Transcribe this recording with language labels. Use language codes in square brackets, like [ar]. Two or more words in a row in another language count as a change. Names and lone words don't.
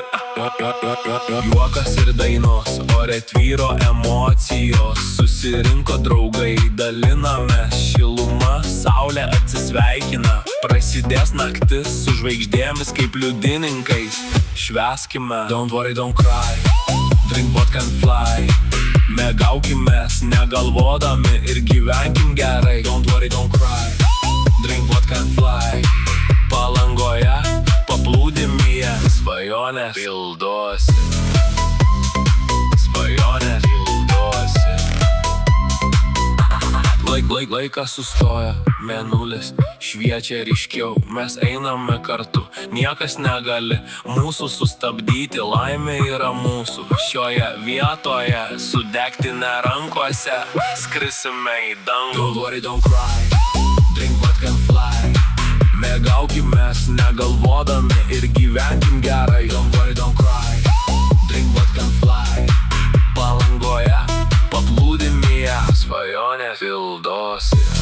[lt] Juokas ir dainos, ore tvyro emocijos. Susirinko draugai, dalinamės šiluma. Saulė atsisveikina, prasidės naktis su žvaigždėmis kaip liudininkais. Švęskime, [en] don't worry, don't cry, drink vodka and fly. [lt] Mėgaukimės negalvodami ir gyvenkim gerai. [en] Don't worry, don't cry, drink vodka and fly. [lt] Palangoje, paplūdimyje, svajonės pildosi. Svajonės pildosi. Laikas sustoja, mėnulis šviečia ryškiau. Mes einame kartu, niekas negali mūsų sustabdyti. Laimė yra mūsų šioje vietoje, su degtine rankose skrisime į dangų. [en] Don't worry, don't cry, drink vodka and fly. [lt] Mėgaukimės negalvodami ir gyvenkim gerai. [en] Don't worry, don't cry, drink vodka and fly. [lt] Palangoje, paplūdimyje, svajonės pildosi.